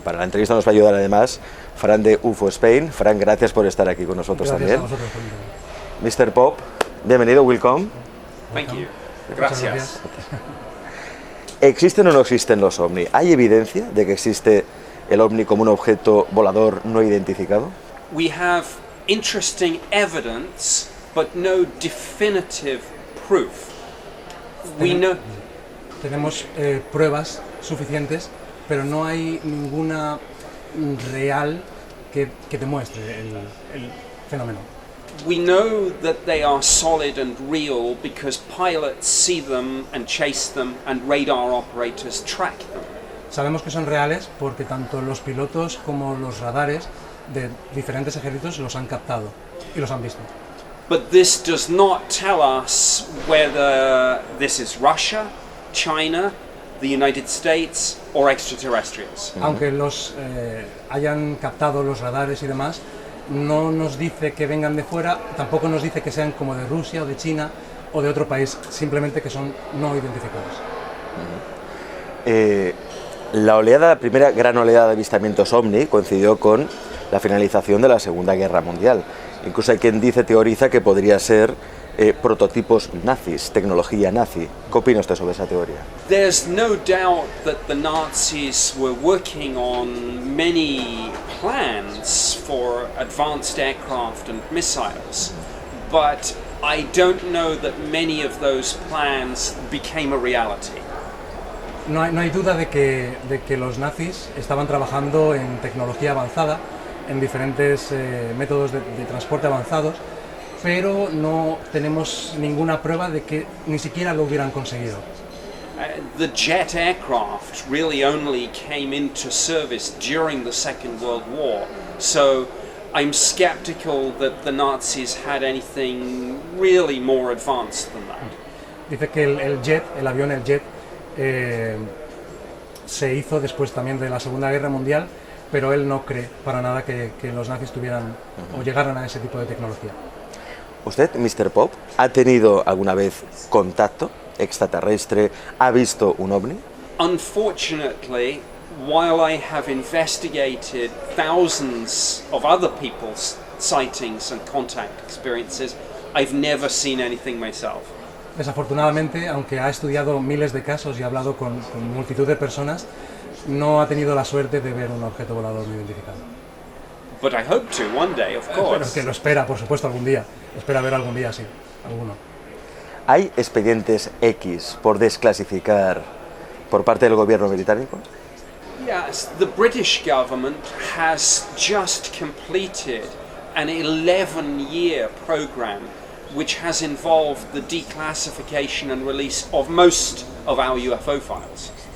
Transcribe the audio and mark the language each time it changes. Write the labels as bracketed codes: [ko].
[es] Para la entrevista nos va a ayudar además Fran de UFO Spain. Fran, gracias por estar aquí con nosotros. Gracias A vosotros, Mr. Pope, bienvenido, [en] welcome. Thank you. [es] Gracias. ¿Existen o no existen los ovni? ¿Hay evidencia de que existe el ovni como un objeto volador no identificado? [en] We have interesting evidence, but no definitive proof. [es] Tenemos pruebas suficientes, pero no hay ninguna real que demuestre el fenómeno. [en] We know that they are solid and real because pilots see them and chase them and radar operators track them. [es] Sabemos que son reales porque tanto los pilotos como los radares de diferentes ejércitos los han captado y los han visto. [en] But this does not tell us whether this is Russia, China, the United States or extraterrestrials. [es] Aunque los hayan captado los radares y demás, no nos dice que vengan de fuera, tampoco nos dice que sean como de Rusia o de China o de otro país, simplemente que son no identificados. La primera gran oleada de avistamientos ovni coincidió con la finalización de la Segunda Guerra Mundial. Incluso hay quien teoriza que podría ser prototipos nazis, tecnología nazi. ¿Qué opina usted sobre esa teoría? [en] There's no doubt that the Nazis were working on many plans for advanced aircraft and missiles, but I don't know that many of those plans became a reality. [es] No hay duda de que los nazis estaban trabajando en tecnología avanzada, en diferentes métodos de transporte avanzados, pero no tenemos ninguna prueba de que ni siquiera lo hubieran conseguido. [en] The jet aircraft really only came into service during the Second World War, so I'm skeptical that the Nazis had anything really more advanced than that. [es] Dice que el avión se hizo después también de la Segunda Guerra Mundial, pero él no cree para nada que los nazis tuvieran o llegaran a ese tipo de tecnología. ¿Usted, Mr. Pope, ha tenido alguna vez contacto extraterrestre? ¿Ha visto un ovni? [en] Unfortunately, while I have investigated thousands of other people's sightings and contact experiences, I've never seen anything myself. [es] Desafortunadamente, aunque ha estudiado miles de casos y ha hablado con multitud de personas, no ha tenido la suerte de ver un objeto volador no identificado. [en] But I hope to one day, of course. [es] Pero que lo espera, por supuesto, algún día. Espera ver algún día, sí, alguno. ¿Hay expedientes X por desclasificar por parte del gobierno británico? [en] Yes, the British government has just completed an 11-year program which has involved the declassification and release of most of our UFO files.